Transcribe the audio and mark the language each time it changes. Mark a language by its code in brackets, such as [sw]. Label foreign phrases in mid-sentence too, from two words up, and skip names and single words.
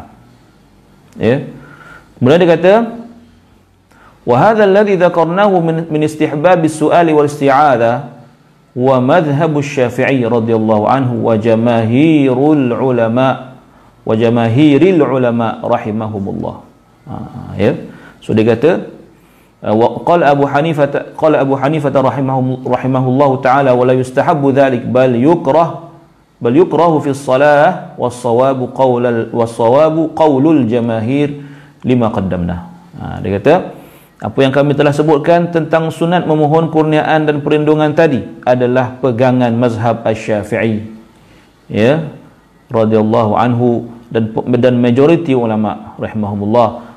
[ms] Ya. Kemudian dia kata [ar] وهذا الذي ذكرناه من استحباب السؤال والاستعاذة ومذهب الشافعي رضي الله عنه وجماهير العلماء رحمهم الله. [ms] Ya. So dia kata [ar] قال أبو حنيفة رحمه الله تعالى ولا يستحب ذلك بل يكره في الصلاة والصواب قول الجماهير لما قدمنا. [ms] Dia kata apa yang kami telah sebutkan tentang sunat memohon kurniaan dan perlindungan tadi adalah pegangan mazhab Asy-Syafi'i ya [ar] رضي الله عنه [ms] dan majoriti ulama rahimahumullah.